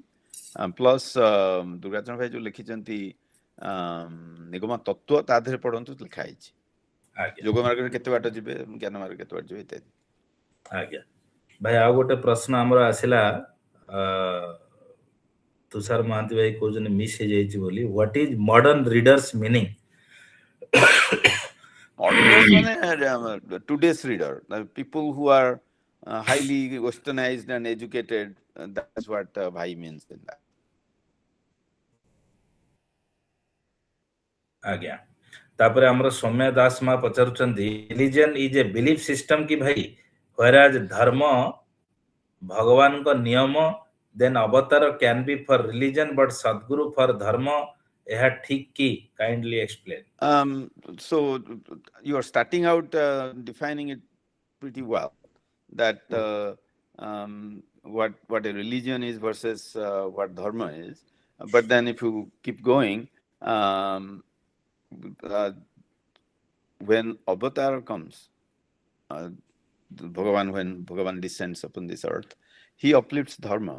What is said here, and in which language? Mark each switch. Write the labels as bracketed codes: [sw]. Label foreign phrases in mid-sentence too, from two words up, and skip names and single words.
[or] ପ୍ଲସ୍ ଦୁର୍ଗାଚରଣ ଭାଇ ଯୋଉ ଲେଖିଛନ୍ତି ନିଗମ ତତ୍ତ୍ୱ, ତା ଦେହରେ ପଢନ୍ତୁ, ଲେଖା ହେଇଛି ଯୋଗ ମାର୍ଗରେ କେତେ ବାଟ ଯିବେ, ଜ୍ଞାନ ମାର୍ଗରେ କେତେ ବାଟ ଯିବେ ଇତ୍ୟାଦି। ଆଜ୍ଞା ଭାଇ, ଆଉ ଗୋଟେ ପ୍ରଶ୍ନ ଆମର ଆସିଲା, ତୁଷାର ମହାନ୍ତି ଭାଇ କହୁଛନ୍ତି ମିସ୍ ହେଇଯାଇଛି ବୋଲି, [en] what is modern readers meaning? Modern readers ମାନେ today's reader, people who are highly westernized and educated, that's what Bhai means in that. [or] ଆଜ୍ଞା, ତାପରେ ଆମର ସୌମ୍ୟା ଦାସ ମା ପଚାରୁଛନ୍ତି, [en] religion is a belief system [or] କି ଭାଇ, whereas ଧର୍ମ ଭଗବାନଙ୍କ ନିୟମ, [en] then avatar can be for religion but sadguru for dharma, [or] ଏହା ଠିକ କି? [en] kindly explain. So you are starting out defining it pretty well, that what a religion is versus what dharma is. But then if you keep going, when avatar comes, when Bhagavan descends upon this earth, he uplifts dharma.